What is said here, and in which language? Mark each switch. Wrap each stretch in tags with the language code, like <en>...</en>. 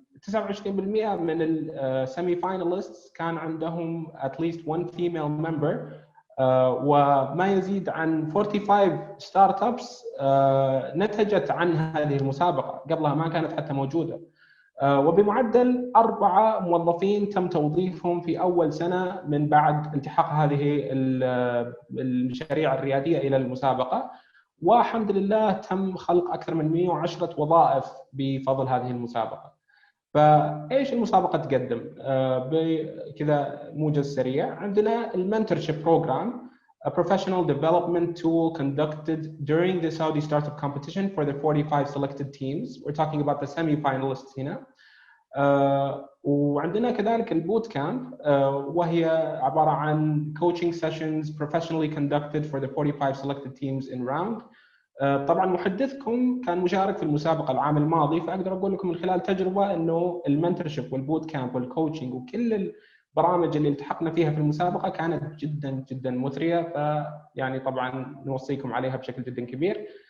<ar>29% من السيمي فايناليستس كان عندهم</ar> <en>at least one female member.</en> <ar>وما يزيد عن 45 ستارت ابس نتجت عن هذه المسابقة، قبلها ما كانت حتى موجودة. وبمعدل 4 موظفين تم توظيفهم في أول سنة من بعد انتحاق هذه المشاريع الريادية إلى المسابقة، والحمد لله تم خلق أكثر من 110 وظائف بفضل هذه المسابقة. فايش المسابقه تقدم؟ بكذا موجز سريع. عندنا المنتورشيب بروجرام</ar> <en>a professional development tool conducted during the Saudi Startup Competition for the 45 selected teams. We're talking about the semi-finalists</en> <ar>هنا. وعندنا كذلك البوت كامب وهي عبارة عن</ar> <en>coaching sessions professionally conducted for the 45 selected teams in round.</en> <ar>طبعا محدثكم كان مشارك في المسابقة العام الماضي، فأقدر أقول لكم من خلال تجربة أنه المنتورشيب والبوت كامب والكوتشنج وكل البرامج اللي التحقنا فيها في المسابقة كانت جدا جدا مثرية، فيعني طبعا نوصيكم عليها بشكل جدا كبير.</ar>